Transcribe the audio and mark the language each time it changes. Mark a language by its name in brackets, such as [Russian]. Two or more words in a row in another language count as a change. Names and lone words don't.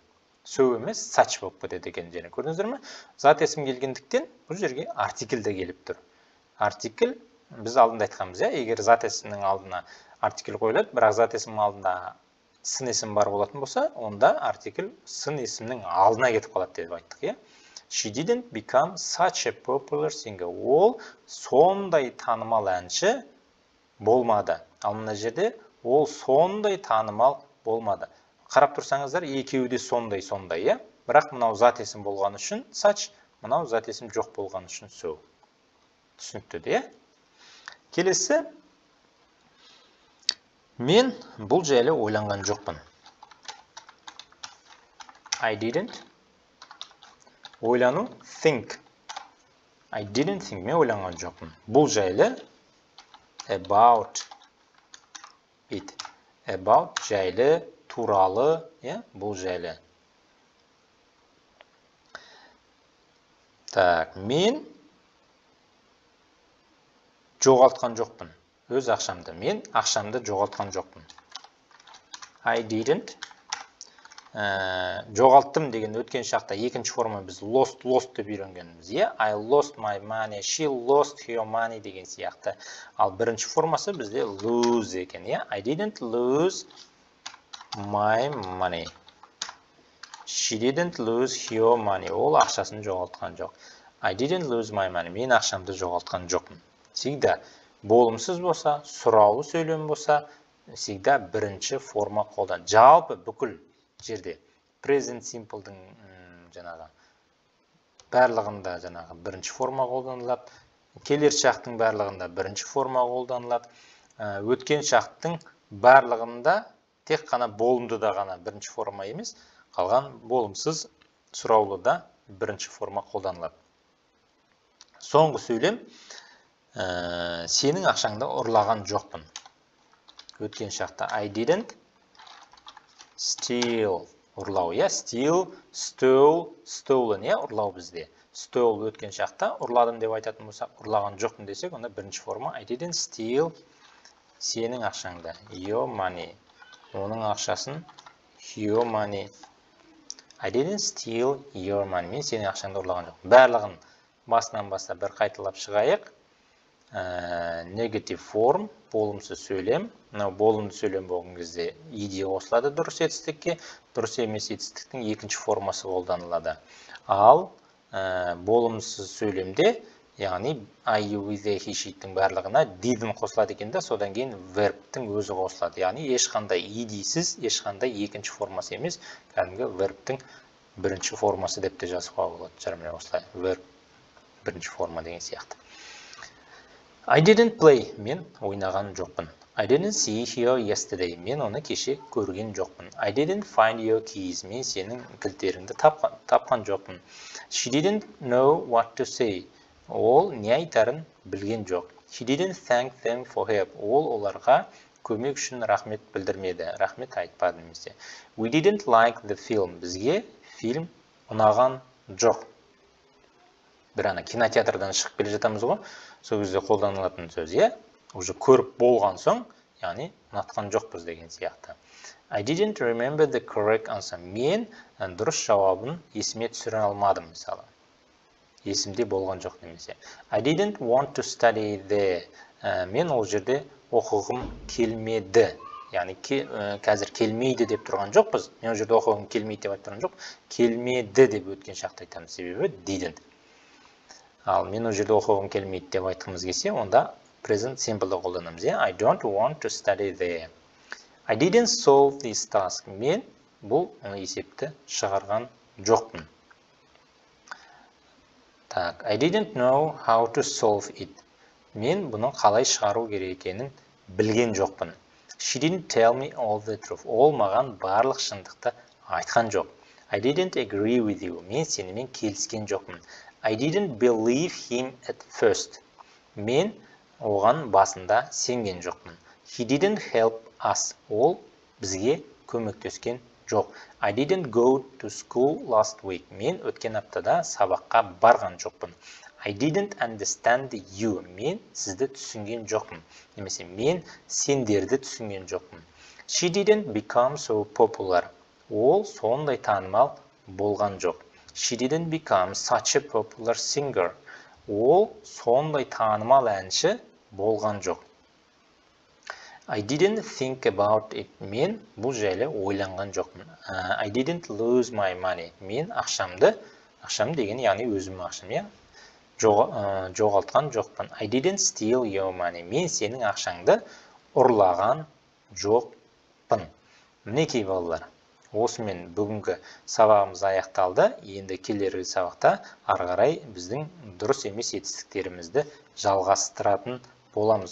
[Kazakh] So емес such болып кетеді екен. Және көрдіңіздер ме? Зат есім келгендіктен бұл жерге артикль де келіп тұр. Артикль біз алдында айтқанбыз, иә? Егер зат есімнің алдына артикль қойылады, бірақ зат есімнің алдында сын есім бар болатын болса, онда артикль сын есімнің алдына кетіп қалады деп айттық, иә? [English] She didn't become such a popular singer. [Kazakh] Ол сондай танымал әнші болмады. Ал мына жерде ол сондай танымал болмады. Қарап тұрсаңыздар, екеуі де сондай, иә? Бірақ мынау зат есім болған үшін such, мынау зат есім жоқ болған үшін so. Түсінікті де, иә? Келесі, мен бұл жайлы ойланған жоқпын. [English] I didn't. Ойлану, think. I didn't think. [Kazakh] Мен ойланған жоқпын. Бұл жайлы [English] about it. [Kazakh] About жайлы, туралы, бұл жайлы. Так, мен жоғалтқан жоқпын. Өз ақшамды. Мен ақшамды жоғалтқан жоқпын. [English] I didn't. [Kazakh] Жоғалттым деген өткен шақта екінші форма біз lost деп үйренгенбіз. [English] I lost my money. She lost her money [Kazakh] деген сияқты. Ал бірінші формасы бізде lose екен. [English] I didn't lose my money. She didn't lose her money. [Kazakh] Ол ақшасын жоғалтқан жоқ. [English] I didn't lose my money. [Kazakh] Мен ақшамды жоғалтқан жоқпын. Всегда болымсыз болса, сұраулы сөйлем болса, всегда бірінші форма қолдан. Жалпы бүкіл жерде [English] present simple'дың [Kazakh] жаңағы барлығында жаңағы бірінші форма қолданылады. Келер шақтың барлығында бірінші форма қолданылады. Өткен шақтың барлығында тек қана болымдыда ғана бірінші форма емес, қалған болымсыз сұраулыда бірінші форма қолданылады. Соңғы сөйлем, сенің ақшаңды ұрлаған жоқпын. Өткен шақта [English] I didn't steal. [Kazakh] Ұрлау, я? [English] Steal, stole, stolen, [Kazakh] я? Ұрлау бізде. Stole өткен шақта ұрладым деп айтатын болса, ұрлаған жоқпын десек, онда бірінші форма [English] I didn't steal [Kazakh] сенің ақшаңды. [English] Your money. [Kazakh] Оның ақшасын [English] your money. I didn't steal your money. [Kazakh] Мен сенің ақшаңды ұрлаған жоқпын. Барлығын басынан бастап бір қайталап шығайық. [English] Negative form, [Kazakh] болымсыз сөйлем. Болымды сөйлем болған кезде ed қосылады дұрыс етістікке, дұрыс емес етістіктің екінші формасы қолданылады. Ал болымсыз сөйлемде, яғни [English] I, you, we, they, he, [Kazakh] she'тің барлығына didn't қосылады екен де, содан кейін verbтің өзі қосылады. Яғни ешқандай edсіз, ешқандай екінші формасы емес, кәдімгі verbтің бірінші формасы деп те жазуға болады. Жарымай осылай, verb бірінші форма деген сияқты. [English] I didn't play. [Kazakh] Мен ойнаған жоқпын. [English] I didn't see you yesterday. [Kazakh] Мен оны кеше көрген жоқпын. [English] I didn't find your keys. [Kazakh] Мен сенің кілттеріңді тапқан жоқпын. [English] She didn't know what to say. [Kazakh] Ол не айтарын білген жоқ. [English] She didn't thank them for help. [Kazakh] Ол оларға көмек үшін рахмет білдірмеді. Рахмет айтпады немесе. [English] We didn't like the film. [Kazakh] Бізге фильм ұнаған жоқ. Бір ана кинотеатрдан шығып келе жатамыз ғой. Сол кезде қолданылатын сөз, иә? Уже көріп болған соң, яғни ұнатқан жоқпыз деген сияқты. [English] I didn't remember the correct answer. [Kazakh] Мен дұрыс жауабын есіме түсіре алмадым, мысалы. Есімде болған жоқ немесе. [English] I didn't want to study there. [Kazakh] Мен ол жерде оқығым келмеді. Яғни қазір келмейді деп тұрған жоқпыз. Мен ол жерде оқығым келмейді деп айтып тұрған жоқ. Келмеді деп өткен шақта айтамыз. Себебі didn't. Ал мен ол жерде оқығым келмейді деп айтқымыз келсе, онда [English] present simple'ды [Kazakh] қолданамыз. [English] I don't want to study there. I didn't solve this task. [Kazakh] Мен бұл есепті шығарған жоқпын. Так, [English] I didn't know how to solve it. [Kazakh] Мен бұны қалай шығару керек екенін білген жоқпын. [English] She didn't tell me all the truth. [Kazakh] Ол маған барлық шындықты айтқан жоқ. [English] I didn't agree with you. [Kazakh] Мен сенімен келіскен жоқпын. [English] I didn't believe him at first. [Kazakh] Мен оған басында сенген жоқпын. [English] He didn't help us. [Kazakh] Ол бізге көмектескен жоқ. [English] I didn't go to school last week. [Kazakh] Мен өткен аптада сабаққа барған жоқпын. [English] I didn't understand you. [Kazakh] Мен сізді түсінген жоқпын. Немесе мен сендерді түсінген жоқпын. [English] She didn't become so popular. [Kazakh] Ол сондай танымал болған жоқ. [English] She didn't become such a popular singer. [Kazakh] Ол сондай танымал әнші болған жоқ. [English] I didn't think about it. [Kazakh] Мен бұл жайлы ойланған жоқпын. [English] I didn't lose my money. [Kazakh] Мен ақшам деген, яғни өзімнің ақшам, я? Жоғалтқан жоқпын. [English] I didn't steal your money. [Kazakh] Мен сенің ақшаңды ұрлаған жоқпын. Мінекей балалар. Осымен бүгінгі сабағымыз аяқталды. Енді келергі сабақта ары қарай біздің дұрыс емес етістіктерімізді жалғастыратын боламыз.